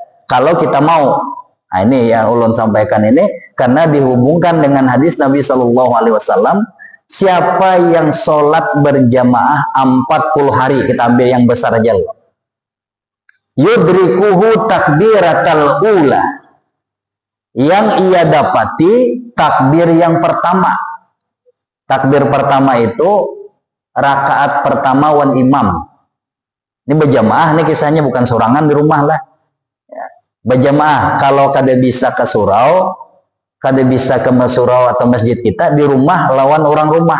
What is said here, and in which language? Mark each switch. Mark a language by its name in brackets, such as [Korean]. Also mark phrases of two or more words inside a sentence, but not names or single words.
[Indonesian] Kalau kita mau, nah ini yang ulun sampaikan ini, karena dihubungkan dengan hadis Nabi [Arabic] صلى الله عليه وسلم, [Indonesian] siapa yang sholat berjamaah 40 hari, kita ambil yang besar aja loh. [Arabic] يدركه التكبيرة الأولى, [Indonesian] yang ia dapati takbir yang pertama. Takbir pertama itu rakaat pertama wan imam. Ini berjamaah, ini kisahnya bukan sorangan di rumah lah. Ya. [Banjar] Berjamaah, kalau kada bisa ke surau, kada bisa ke surau atau masjid kita, di rumah lawan orang rumah.